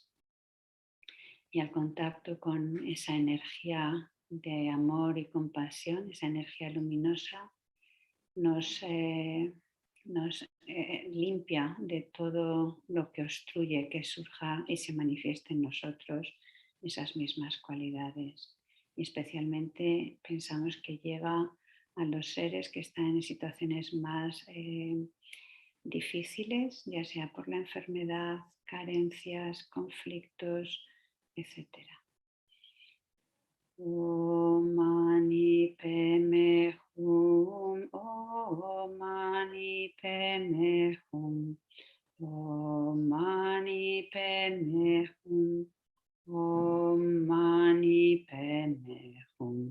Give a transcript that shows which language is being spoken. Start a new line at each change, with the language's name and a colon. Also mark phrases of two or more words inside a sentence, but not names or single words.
Spanish: Y al contacto con esa energía de amor y compasión, esa energía luminosa, nos limpia de todo lo que obstruye que surja y se manifieste en nosotros esas mismas cualidades. Y especialmente pensamos que llega a los seres que están en situaciones más difíciles, ya sea por la enfermedad, carencias, conflictos, etc.
Sanskrit: Om Mani Padme Hum, Om Mani Padme Hum, Om Mani Padme Hum, Om Mani Padme Hum,